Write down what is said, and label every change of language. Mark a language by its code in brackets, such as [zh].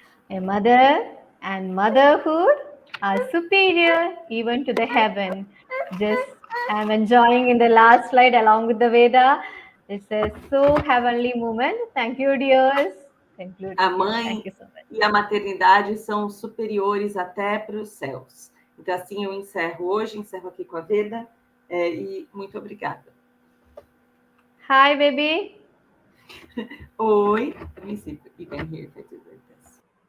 [en] A mother and motherhood are superior even to the heaven. Just I'm enjoying in the last slide along with the Veda. It's a so heavenly moment. Thank you, dears. Conclude. [pt] A mãe e a maternidade são superiores até para os céus. Então, assim, eu encerro hoje, encerro aqui com a Veda, e muito obrigada. [en] Hi, baby. [pt] Oi. [en] Let me see if you can hear if I do like this.